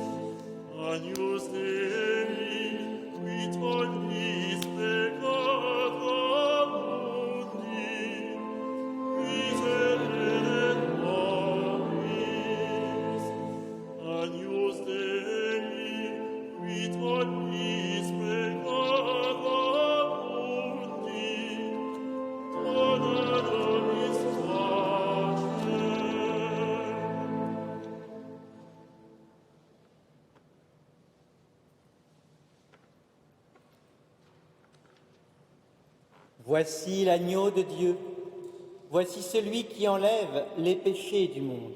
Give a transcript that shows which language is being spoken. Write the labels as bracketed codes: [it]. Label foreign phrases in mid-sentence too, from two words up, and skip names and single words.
[la] Agnus Dei, qui tollis peccata mundi, miserere nobis. Agnus Dei, qui tollis peccata mundi, dona nobis pace. [fr] Voici l'agneau de Dieu, voici celui qui enlève les péchés du monde.